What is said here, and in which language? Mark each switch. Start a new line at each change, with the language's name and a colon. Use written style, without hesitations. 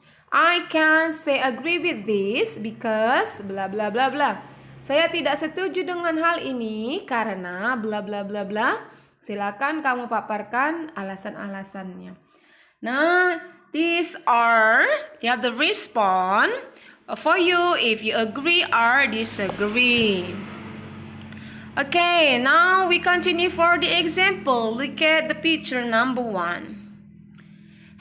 English: I can't say agree with this because bla bla bla bla.
Indonesian: Saya tidak setuju dengan hal ini karena bla bla bla bla. Silakan kamu paparkan alasan-alasannya.
English: Nah, these are the response for you if you agree or disagree. Okay, now we continue for the example. Look at the picture number 1.